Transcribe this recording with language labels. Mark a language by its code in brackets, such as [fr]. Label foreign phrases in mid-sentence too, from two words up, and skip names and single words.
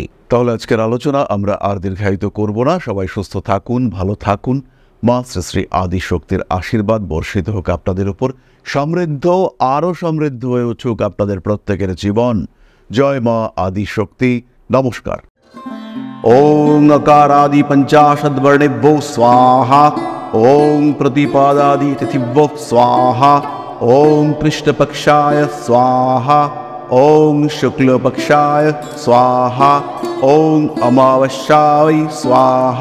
[bn] তাহলে আজকের আলোচনা আমরা আর দীর্ঘায়িত করব না। সবাই সুস্থ থাকুন, ভালো থাকুন। মা শ্রী শ্রী আদি শক্তির আশীর্বাদ বর্ষিত হোক আপনাদের উপর। সমৃদ্ধ আরও সমৃদ্ধ হয়ে উঠুক আপনাদের প্রত্যেকের জীবন। জয় মা আদি শক্তি। নমস্কার। [sa] ओम अकारादि पंचाशद्वर्णेभ्यो स्वाहा। ओम प्रतिपादादि तिथिभ्यो स्वाहा। ओम कृष्णपक्षाय स्वाहा। ओम शुक्लपक्षाय स्वाहा। ओम अमावस्याय स्वाहा।